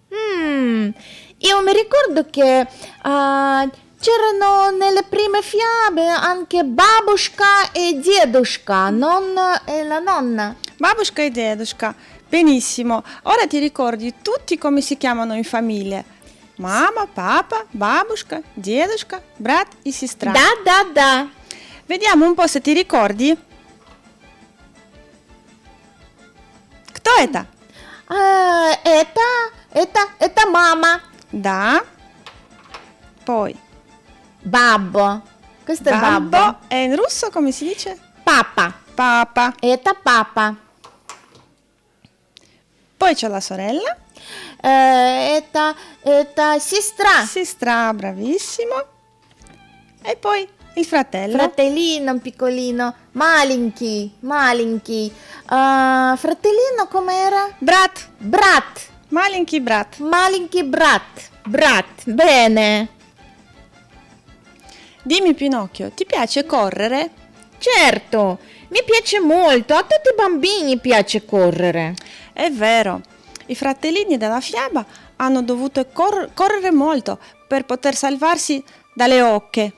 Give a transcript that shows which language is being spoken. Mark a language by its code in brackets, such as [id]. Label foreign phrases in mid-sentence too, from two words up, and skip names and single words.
[it] Io mi ricordo che c'erano nelle prime fiabe anche babushka e diedushka, nonna e la nonna. Babushka e dedushka. Benissimo. Ora ti ricordi tutti come si chiamano in famiglia? [ru] Мама, папа, бабушка, дедушка, брат и сестра. Да. [it] Vediamo un po' se ti ricordi. [ru] Кто это? Это мама. [it] Da. Poi Babbo. Questo è babbo. E in russo come si dice? Papa. Papa. [ru] Это папа. [it] Poi c'è la sorella. [ru] Это сестра. [it] Sestra, bravissimo. E poi il fratello. Fratellino piccolino. Маленький. Fratellino com'era? Brat. Brat. [ru] Маленький брат. Маленький брат. Brat. [it] Bene. Dimmi Pinocchio, ti piace correre? Certo, mi piace molto. A tutti i bambini piace correre. È vero, i fratellini della fiaba hanno dovuto correre molto per poter salvarsi dalle oche.